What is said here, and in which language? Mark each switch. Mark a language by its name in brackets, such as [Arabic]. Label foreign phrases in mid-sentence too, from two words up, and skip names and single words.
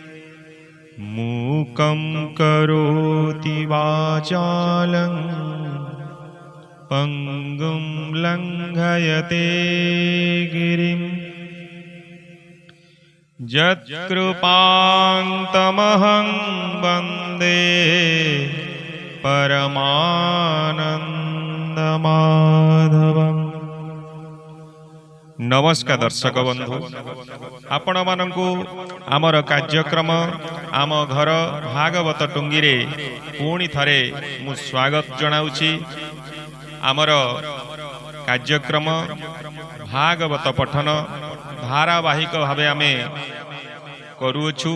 [Sanskrit] मूकं करोति वाचालं पंगुं लंघयते गिरिं। यत्कृपां तमहं वन्दे परमानन्दमाधवम्। [Odia] ନମସ୍କାର ଦର୍ଶକ ବନ୍ଧୁ, ଆପଣ ମାନଙ୍କୁ ଆମର କାର୍ଯ୍ୟକ୍ରମ ଆମ ଘର ଭାଗବତ ଟୁଙ୍ଗି ରେ ପୁଣି ଥରେ ମୁଁ ସ୍ୱାଗତ ଜଣାଉଛି। ଆମର କାର୍ଯ୍ୟକ୍ରମ ଭାଗବତ ପଠନ ଧାରାବାହିକ ଭାବେ ଆମେ କରୁଛୁ।